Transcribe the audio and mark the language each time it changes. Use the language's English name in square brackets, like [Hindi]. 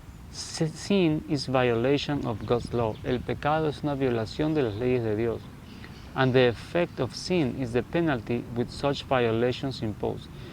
[English] Sin is violation of God's law. [Spanish] El pecado es una violación de las leyes de Dios. [English] And the effect of sin is the penalty with such violations imposed.